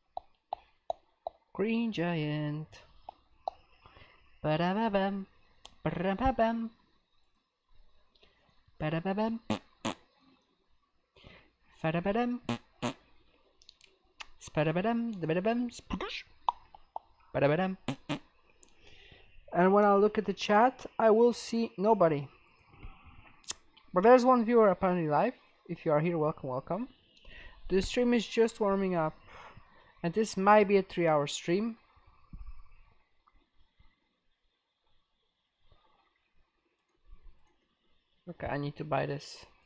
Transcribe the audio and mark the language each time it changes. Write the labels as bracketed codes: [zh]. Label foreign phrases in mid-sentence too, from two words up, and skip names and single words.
[en] Green Giant. Ba-da-ba-bam. Ba-da-ba-bam. Ba-da-ba-bam. Ba-da-ba-dam. Spa-da-ba-dam. Da-ba-da-bam. Spoosh. Ba-da-ba-dam. And when I look at the chat, I will see nobody. But there's one viewer apparently live. If you are here, welcome, welcome. The stream is just warming up. And this might be a 3-hour stream. Okay, I need to buy this.